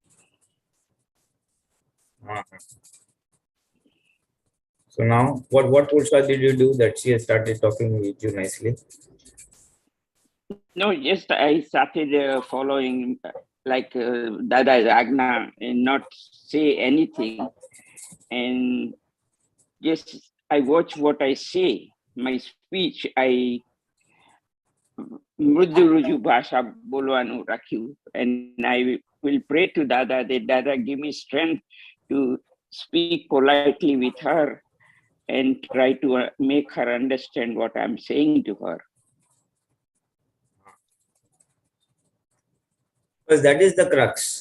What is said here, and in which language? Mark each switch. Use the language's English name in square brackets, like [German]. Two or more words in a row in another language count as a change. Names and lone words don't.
[English] So now, what Purusharth did you do that she has started talking with you nicely? No, just I started following like Dada's Agna and not say anything. And just I watch what I say. My speech, I [Gujarati] મૃદુ ઋજુ ભાષા બોલવાનું રાખું, [English] and I will pray to Dada that Dada give me strength to speak politely with her and try to make her understand what I'm saying to her. Because that is the crux.